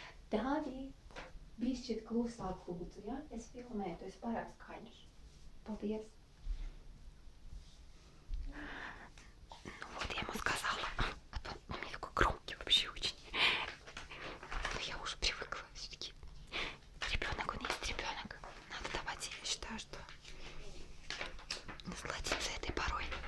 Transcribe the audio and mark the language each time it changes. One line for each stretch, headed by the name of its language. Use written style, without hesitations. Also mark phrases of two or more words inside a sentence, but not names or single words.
Latvian: Dāvī, bišķiet klusāk lūdzu, ja? Es filmēju, tu esi pārāk skaļš. Paldies.
Russian: Ну вот я ему сказала, у меня такой громкий вообще очень. Я уже привыкла. Все-таки ребенок, он есть ребенок. Надо давать, я считаю, что насладиться этой порой.